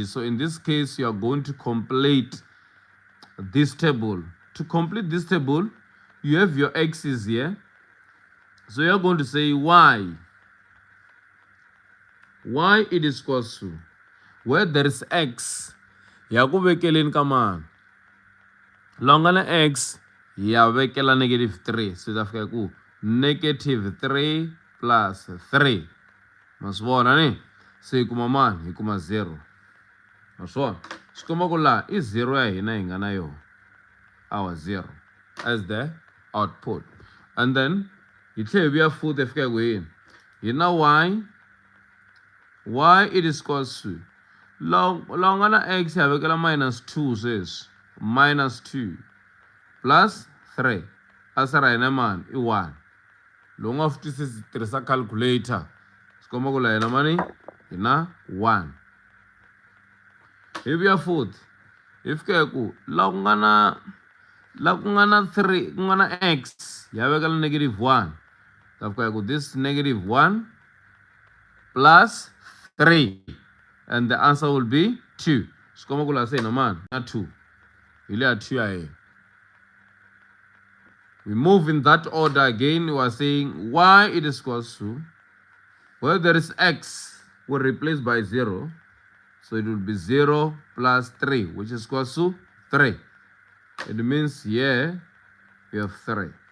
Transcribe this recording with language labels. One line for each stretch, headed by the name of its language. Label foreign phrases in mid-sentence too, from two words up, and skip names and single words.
English: So in this case, you are going to complete this table. To complete this table, you have your x's here. So you are going to say y it is equals to, where there is x,
Tsonga: ya ku vekeleni ka mani longana x ya vekela -3. So ta fika ku -3 plus 3, ma swi vona ni? So hi kuma mani? Hi kuma 0, ma swi vona? Swi komba ku laha i 0 ya hina hi nga na yona,
English: our 0 as the output. And then
Tsonga: hi tlhe hi vuya futhi hi fika hi ku yini? Hi na
English: y it is equals to,
Tsonga: longana x ya vekela -2 sweswi, -2 plus 3 answer ra hina mani i 1 lowu nga swi twisisi tirhisa calculator swi komba ku la hina mani hi na 1 hi vuya futhi hi fika ku la ku nga na 3 ku nga na x ya veka la negative 1 ta fika ku
English: this negative 1 plus 3 and the answer will be 2
Tsonga: swi komba ku la se hina mani na 2 hi le ya 2 ya hina.
English: We move in that order again. We are saying y it is equals to, where there is x, we'll replace by 0. So it will be 0 plus 3, which is equals to 3. It means here we have 3.